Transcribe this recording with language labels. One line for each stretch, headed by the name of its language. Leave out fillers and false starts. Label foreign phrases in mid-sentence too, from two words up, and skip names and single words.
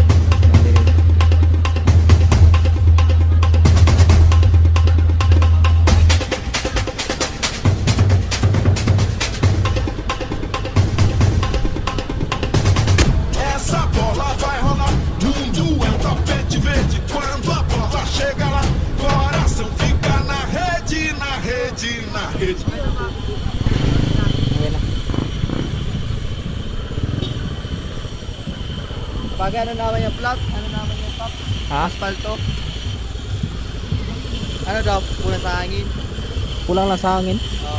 Portuguese: Essa bola vai rolar, mundo é um tapete verde. Quando a bola chega lá, coração fica na rede, na rede, na rede.
Filipino: Ayan na. Pag ano naman yung plot? Ano naman yung top? Ha? Aspalto? Ano daw? Pula sa hangin? Kulang lang sa hangin. Oo.